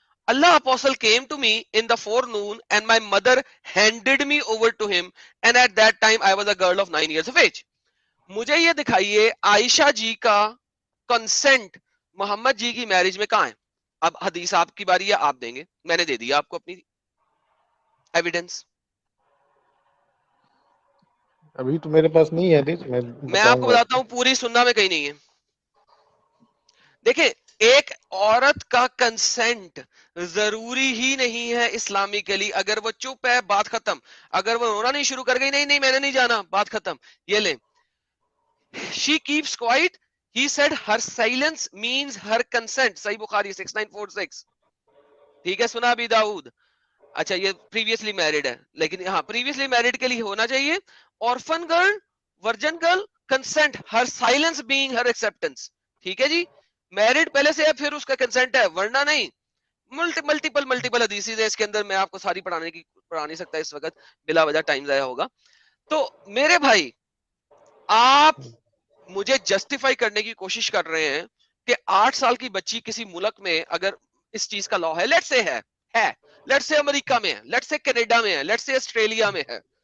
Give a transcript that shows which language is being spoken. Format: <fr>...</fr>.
<en>Allah apostle came to me in the forenoon and my mother handed me over to him, and at that time I was a girl of 9 years of age.</en> <ur>مجھے یہ دکھائیے عائشہ جی کا consent محمد جی کی marriage میں کہاں ہے؟ اب حدیث آپ کی باری ہے, آپ دیں گے. میں نے دے دیا آپ کو اپنی ایویڈنس. ابھی تو میرے پاس نہیں ہے حدیث, میں آپ کو بتاتا ہوں, پوری سننا میں کہیں نہیں ہے. دیکھیں, ایک عورت کا کنسنٹ ضروری ہی نہیں ہے اسلامکلی. اگر وہ چپ ہے بات ختم. اگر وہ رونا نہیں شروع کر گئی, نہیں میں نے نہیں جانا, بات ختم. یہ لیں,</ur> <en>she keeps quiet. He said her silence means her consent.</en> <ur>صحیح بخاری 6946. ٹھیک ہے, سنا ابی داؤد. اچھا یہ پریویسلی میرڈ ہے, لیکن ہاں پریویسلی میرڈ کے لیے ہونا چاہیے.</ur> <en>orphan girl, virgin girl, consent, her silence being her acceptance.</en> <ur>ٹھیک ہے جی, میرڈ پہلے سے ہے پھر اس کا کنسنٹ ہے, ورنہ نہیں. ملٹیپل حدیثیں ہیں اس کے اندر, میں آپ کو ساری پڑھا نہیں سکتا اس وقت, بلا وجہ ٹائم ضائع ہوگا. تو میرے بھائی, آپ مجھے جسٹیفائی کرنے کی کوشش کر رہے ہیں کہ 8 سال کی بچی کسی ملک میں اگر اس چیز کا لا ہے, لیٹ سے ہے, لیٹ سے امریکہ میں ہے, لیٹ سے کینیڈا میں ہے, لیٹ سے آسٹریلیا میں ہے.</ur>